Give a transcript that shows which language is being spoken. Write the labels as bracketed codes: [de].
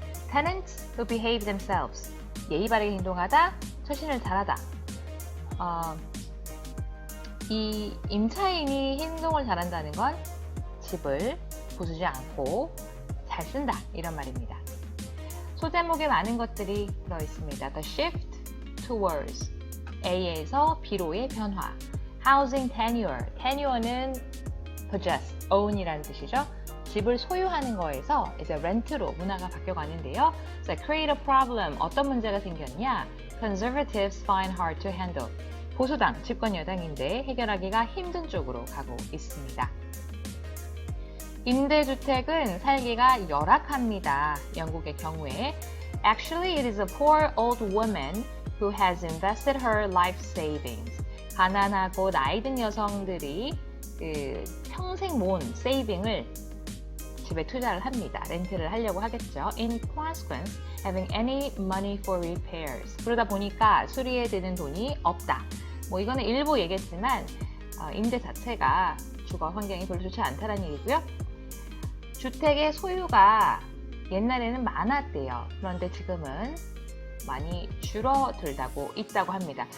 [en] tenants who behave themselves. [ko] 예의 바르게 행동하다. 처신을 잘하다. 이 임차인이 행동을 잘한다는 건 집을 부수지 않고 잘 쓴다. 이런 말입니다. 소제목에 많은 것들이 들어있습니다. [en] The shift towards A [ko] 에서 B로의 변화. [en] Housing tenure. [ko] tenure는 possess, own이라는 뜻이죠. 집을 소유하는 거에서 이제 rent로 문화가 바뀌어가는데요. [en] So create a problem. [ko] 어떤 문제가 생겼냐? [en] Conservatives find hard to handle. [ko] 보수당, 집권 여당인데 해결하기가 힘든 쪽으로 가고 있습니다. 임대주택은 살기가 열악합니다. 영국의 경우에 [en] Actually, it is a poor old woman who has invested her life savings. [ko] 가난하고 나이 든 여성들이 평생 모은 세이빙을 집에 투자를 합니다. 렌트를 하려고 하겠죠. [en] In consequence, having any money for repairs. [ko] 그러다 보니까 수리에 드는 돈이 없다. 이거는 일부 얘기했지만 임대 자체가 주거 환경이 별로 좋지 않다는 얘기고요. 주택의 소유가 옛날에는 많았대요. 그런데 지금은 많이 줄어들고 있다고 합니다.